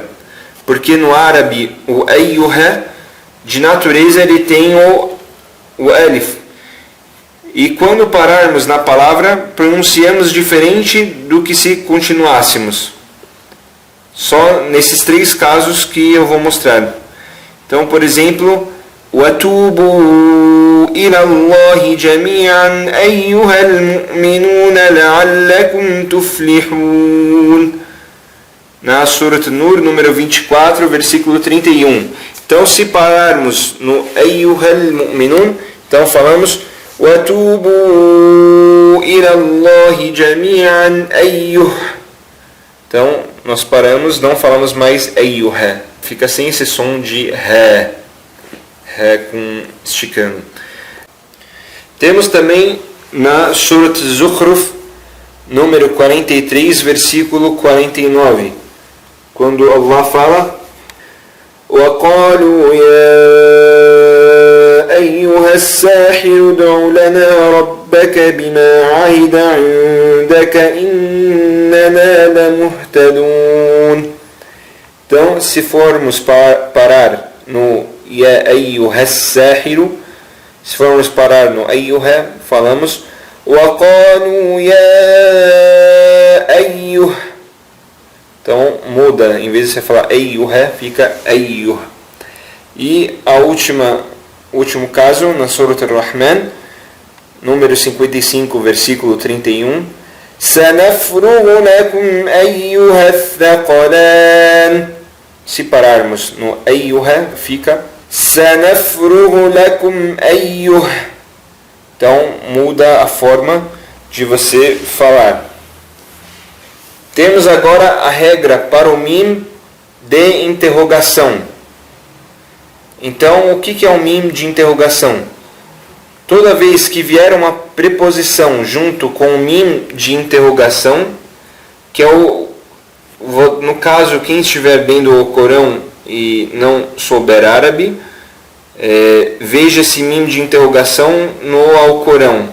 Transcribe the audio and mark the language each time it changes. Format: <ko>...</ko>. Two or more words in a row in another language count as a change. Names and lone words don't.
<pt>Porque no árabe, o ayyuha, de natureza, ele tem o Alif. E quando pararmos na palavra, pronunciamos diferente do que se continuássemos. Só nesses 3 casos que eu vou mostrar. Então, por exemplo,</pt> <ar>وَتُوبُوا إِلَى اللَّهِ جَمِيعًا أَيُّهَا الْمُؤْمِنُونَ لَعَلَّكُمْ تُفْلِحُونَ.</ar> <pt>Na Surat Nur, número 24, versículo 31. Então, se pararmos no</pt> <ar>أَيُّهَا الْمُؤْمِنُونَ,</ar> <pt>então falamos</pt> <ar>وَتُوبُوا إِلَى اللَّهِ جَمِيعًا أَيُّهَا.</ar> <pt>Então, nós paramos, não falamos mais أَيُّهَا. Fica sem esse som de ré, com esticando. Temos também na Surat Zukhruf, número 43, versículo 49, quando Allah fala:</pt> <ar>وَقَالُوا يَا أَيُّهَا السَّاحِرُ ادْعُ لَنَا رَبَّكَ بِمَا عَهِدَ عِندَكَ إِنَّنَا لَمُهْتَدُونَ.</ar> <pt>Então, se formos parar no</pt> <ar>يَا أَيُّهَا السَّاحِرُ,</ar> <pt>se formos parar no ayyuha, falamos</pt> <ar>وَقَالُوا يَا أَيُّهَا.</ar> <pt>Então, muda, em vez de você falar ayyuha, fica ayyuh. E último caso, na Surat Ar-Rahman, número 55, versículo 31,</pt> <ar>سَنَفْرُغُ لَكُمْ أَيُّهَا الثَّقَلَانِ.</ar> <pt>Se pararmos no ayyuha, fica</pt> <ar>سَنَفْرُغُ لَكُمْ أَيُّهَا.</ar> <pt>Então, muda a forma de você falar. Temos agora a regra para o mim de interrogação. Então, o que é um mim de interrogação? Toda vez que vier uma preposição junto com o mim de interrogação, que é no caso, quem estiver vendo o Corão e não souber árabe, veja esse mim de interrogação no Alcorão.</pt>